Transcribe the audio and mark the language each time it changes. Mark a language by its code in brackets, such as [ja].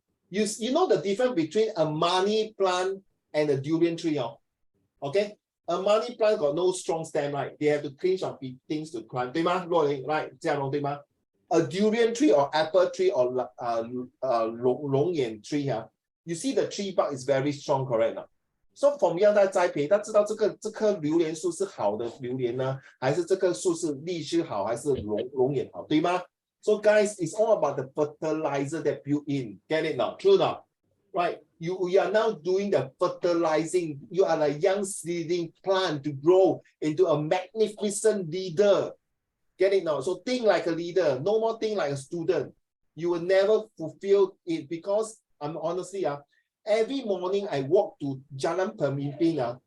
[en] You know the difference between a money plant and a durian tree. Okay? A money plant got no strong stem, right? They have to clinch on things to climb. [zh] 对吗？若琳 right? 这样对吗？ [en] A durian tree or apple tree or龙眼 tree, you see the tree bark is very strong, correct? So from young [zh] 在栽培，他知道这棵榴莲树是好的榴莲呢，还是这棵树是荔枝好，还是龙眼好，对吗？ [en] So guys, it's all about the fertilizer that built in. Get it now? True now? Right? You are now doing the fertilizing. You are a young seedling plant to grow into a magnificent leader. Get it now? So think like a leader. No more think like a student. You will never fulfill it because honestly, every morning I walk to Jalan Pemimpin.